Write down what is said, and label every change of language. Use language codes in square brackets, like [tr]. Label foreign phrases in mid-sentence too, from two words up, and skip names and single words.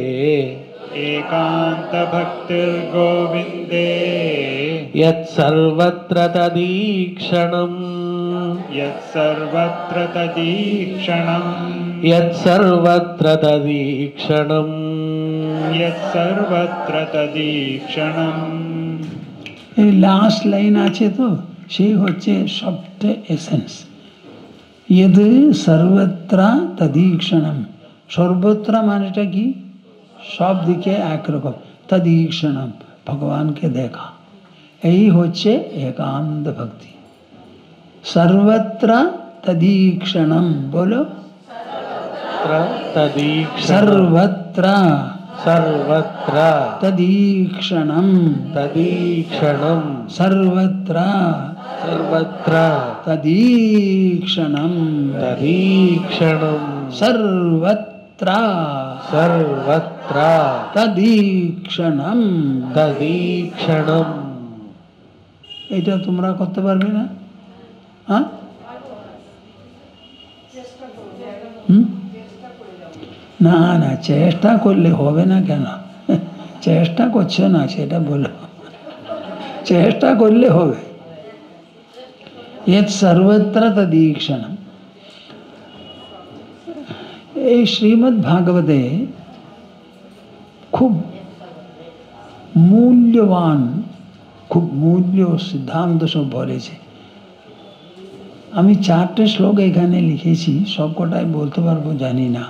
[sa] एकान्तभक्तिर्गोविन्दे यत्सर्वत्र तदीक्षणम् यत्सर्वत्र तदीक्षणम् यत्सर्वत्र तदीक्षणम् यत्सर्वत्र तदीक्षणम्। [bn] এই লাস্ট লাইন আছে তো, সেই হচ্ছে সবচেয়ে এসেন্স। [sa] यद् सर्वत्र तदीक्षणम, सर्वत्र [bn] মানেটা কি? সব দিকে একরকম। तदीक्षणम, ভগবানকে দেখা, এই হচ্ছে একান্ত ভক্তি। [sa] सर्वत्र तदीक्षणम, बोलो सर्वत्र तदीक्षणम् सर्वत्र सर्वत्र तदीक्षणं तदीक्षणम् सर्वत्र सर्वत्र तदीक्षणं तदीक्षणम् सर्वत्र सर्वत्र तदीक्षणं। तदीक्षणम् [bn] এটা তোমরা করতে পারবে না? হ্যাঁ, না না, চেষ্টা করলে হবে না কেন? চেষ্টা করছো না সেটা বলো, চেষ্টা করলে হবে। [sa] यत् सर्वत्र तदीक्षणम्। [bn] এই শ্রীমদ্ ভাগবতে খুব মূল্যবান, খুব মূল্য সিদ্ধান্ত সব বলেছে। আমি 4টে শ্লোক এখানে লিখেছি, সবকটাই বলতে পারবো জানি না।